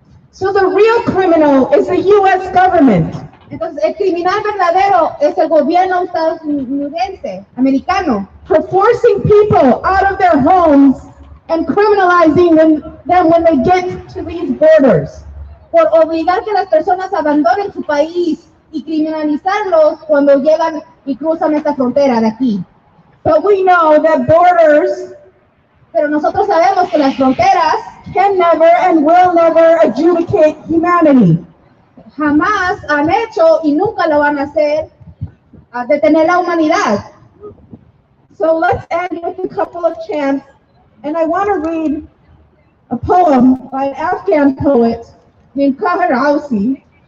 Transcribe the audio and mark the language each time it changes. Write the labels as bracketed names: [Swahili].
[English] So the real criminal is the U.S. government. [Spanish] Entonces, el criminal verdadero es el gobierno estadounidense, americano, [English] for forcing people out of their homes and criminalizing them when they get to these borders. [Spanish] por obligar que las personas abandonen su país y criminalizarlos cuando llegan y cruzan esta frontera de aquí. [English] But we know that borders [Spanish] Pero nosotros sabemos que las fronteras [English] can never and will never adjudicate humanity. [Spanish] jamás han hecho y nunca lo van a hacer a detener la humanidad. [English] So let's end with a couple of chants, and I want to read a poem by an Afghan poet named Kahir Ausi.